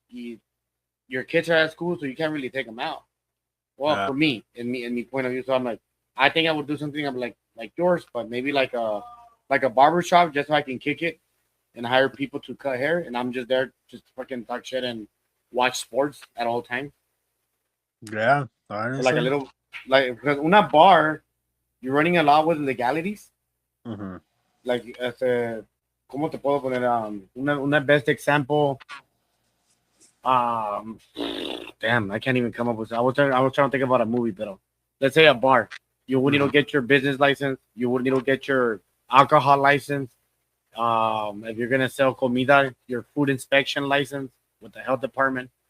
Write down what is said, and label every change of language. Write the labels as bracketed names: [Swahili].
[English] Your kids are at school, so you can't really take them out. Well, for me, in me point of view, so I'm like, I think I would do something like yours, but maybe like a barber shop, just so I can kick it and hire people to cut hair, and I'm just there just to fucking talk shit and watch sports at all times. Yeah, honestly. So like a little, like, because una bar, you're running a lot with legalities. Mm-hmm. Like, [Spanish] ¿cómo te puedo poner? Una [English] best example. Damn, I can't even come up with. I was trying to think about a movie, but let's say a bar. You would need to get your business license. You would need to get your alcohol license. If you're gonna sell comida, your food inspection license with the health department.